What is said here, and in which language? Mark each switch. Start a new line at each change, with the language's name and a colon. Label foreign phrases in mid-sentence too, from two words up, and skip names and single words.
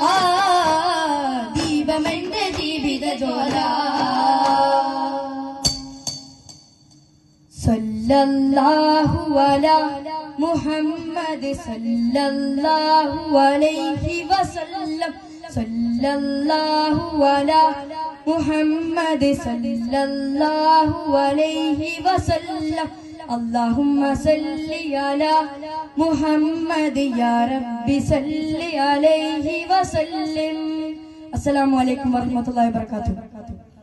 Malayalam: ദീപമെന്റെ ജീവിത ജ്വാല
Arabic: صلى الله على محمد صلى الله عليه وسلم صلى الله على محمد صلى الله عليه وسلم اللهم صل على محمد يا رب صل عليه وسلم. السلام عليكم ورحمة الله وبركاته.